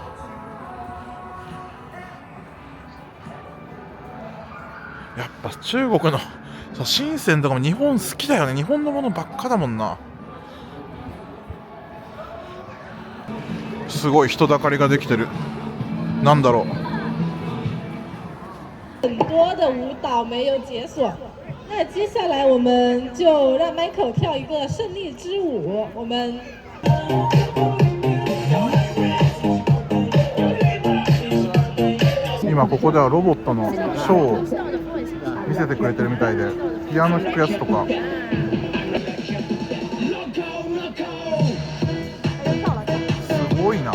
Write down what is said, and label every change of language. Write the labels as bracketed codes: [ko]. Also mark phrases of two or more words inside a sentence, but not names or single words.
[ja] やっぱ中国の深センとかも日本好きだよね。日本のものばっかだもんな。すごい人だかりができてる。なんだろう。 [zh] 很多的舞蹈没有解锁。那接下来我们就让 Michael 跳一个胜利之舞。我们 [ja] 今ここではロボットのショーを見せてくれてるみたいで、ピアノ弾くやつとか。すごいな。